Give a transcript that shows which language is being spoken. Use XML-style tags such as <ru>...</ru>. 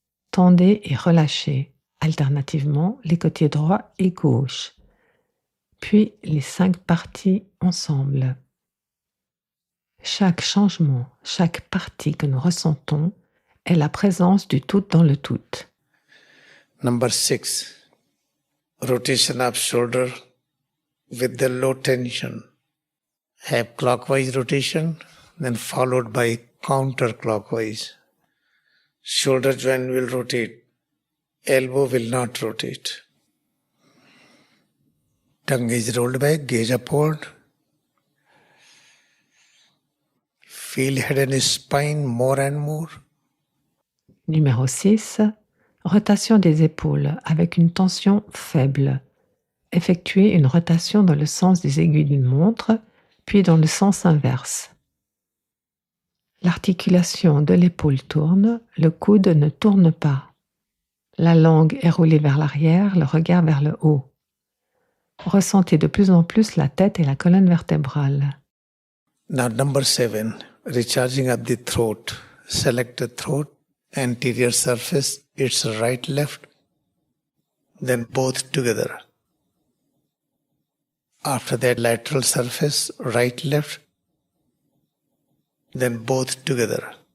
<fr>Tendez et relâchez alternativement les côtés droit et gauche, puis les 5 parties ensemble. Chaque changement, chaque partie que nous ressentons est la présence du tout dans le tout.</fr> <en>Number 6. Rotation of shoulder with the low tension. Have clockwise rotation, then followed by counterclockwise. Shoulder joint will rotate, elbow will not rotate. Tongue is rolled back, gaze upward. Feel head and spine more and more.</en> <fr>Numéro 6. Rotation des épaules avec une tension faible. Effectuez une rotation dans le sens des aiguilles d'une montre, puis dans le sens inverse. L'articulation de l'épaule tourne, le coude ne tourne pas. La langue est roulée vers l'arrière, le regard vers le haut. Ressentez de plus en plus la tête et la colonne vertébrale.</fr> <en>Now number 7, recharging of the throat. Select the throat, anterior surface, it's right, left, then both together. After that, lateral surface, right, left, then both together.</en>